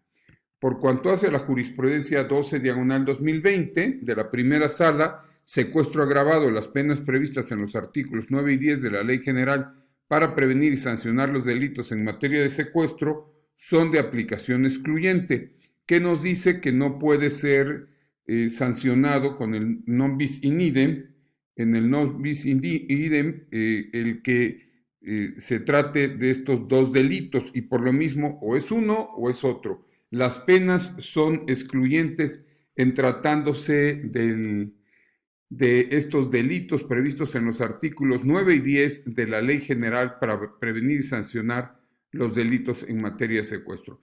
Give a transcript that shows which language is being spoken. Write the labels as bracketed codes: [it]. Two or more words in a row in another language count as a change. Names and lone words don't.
[es] Por cuanto hace la jurisprudencia 12/2020 de la primera sala, secuestro agravado, las penas previstas en los artículos 9 y 10 de la Ley General para prevenir y sancionar los delitos en materia de secuestro son de aplicación excluyente, que nos dice que no puede ser sancionado con el [la] non bis in idem, [es] en el [la] non bis in idem, [es] el que se trate de estos dos delitos y por lo mismo o es uno o es otro. Las penas son excluyentes en tratándose de estos delitos previstos en los artículos 9 y 10 de la Ley General para prevenir y sancionar los delitos en materia de secuestro.